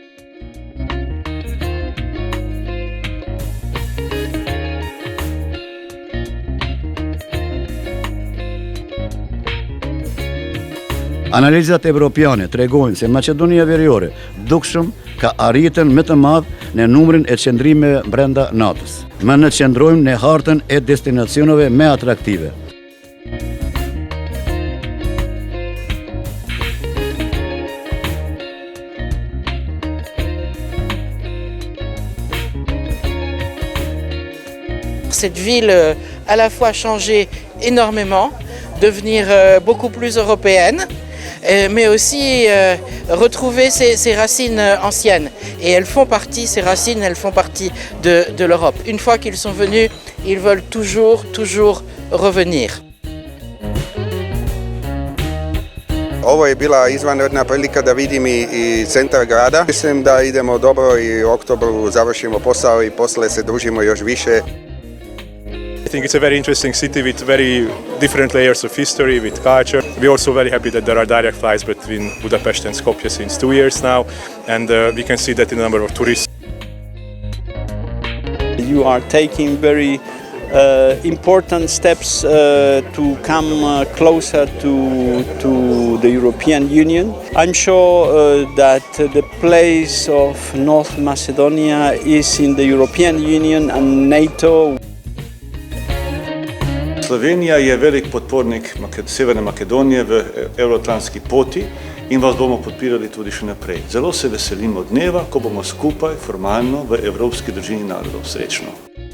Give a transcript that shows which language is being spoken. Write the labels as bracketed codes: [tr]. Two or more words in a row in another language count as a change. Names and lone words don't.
[sq] Analizat evropiane tregojnë se Maqedonia Veriore dukshëm ka arritën më të madh në numrin e qëndrimeve brenda NATO-s. Më ne qëndrojmë në hartën e destinacioneve më atraktive. [fr] Cette ville à la fois changé énormément, devenir beaucoup plus européenne, mais aussi retrouver ses racines anciennes. Et elles font partie, ces racines, elles font partie de l'Europe. Une fois qu'ils sont venus, ils veulent toujours revenir. [hr] Ovo je bila izvanredna prilika da vidim i centar grada. [sr] Mislim da idemo dobro i u oktobru završimo posao i posle se družimo još više. [en] I think it's a very interesting city with very different layers of history, with culture. We're also very happy that there are direct flights between Budapest and Skopje since 2 years now, and we can see that in the number of tourists. You are taking very important steps to come closer to the European Union. I'm sure that the place of North Macedonia is in the European Union and NATO. [sl] Slovenija je velik podpornik Severne Makedonije v evroatlantski poti in vas bomo podpirali tudi še naprej. Zelo se veselimo dneva, ko bomo skupaj formalno v evropski družini narodov. Srečno!